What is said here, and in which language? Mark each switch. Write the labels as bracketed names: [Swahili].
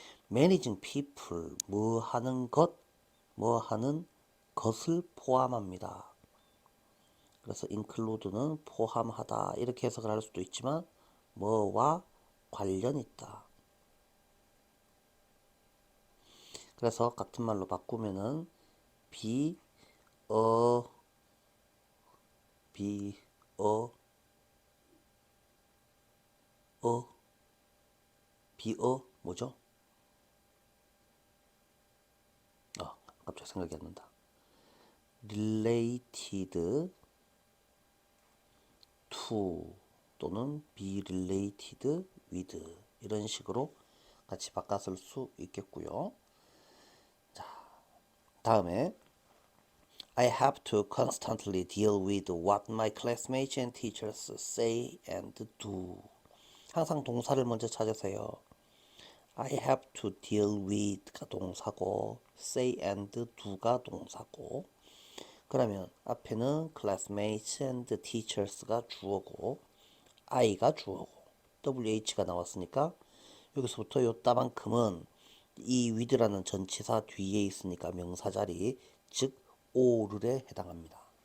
[Korean] managing people 뭐 하는 것, 뭐 하는 것을 포함합니다. 그래서 include는 포함하다 이렇게 해석을 할 수도 있지만 뭐와 관련 있다. 그래서 같은 말로 바꾸면은 be a be a be a 뭐죠? 갑자기 생각이 안 난다. related to 또는 [English] be related with [Korean] 이런 식으로 같이 바꿔 쓸 수 있겠고요. 자, 다음에 [English] I have to constantly deal with what my classmates and teachers say and do. [Korean] 항상 동사를 먼저 찾으세요. [English] I have to deal with [Korean] 가 동사고 say and do가 동사고 그러면 앞에는 [English] classmates and teachers [Korean] 가 주어고 I가 주어고 WH가 나왔으니까 여기서부터 요따만큼은 이 with라는 전치사 뒤에 있으니까 명사 자리 즉 or에 해당합니다.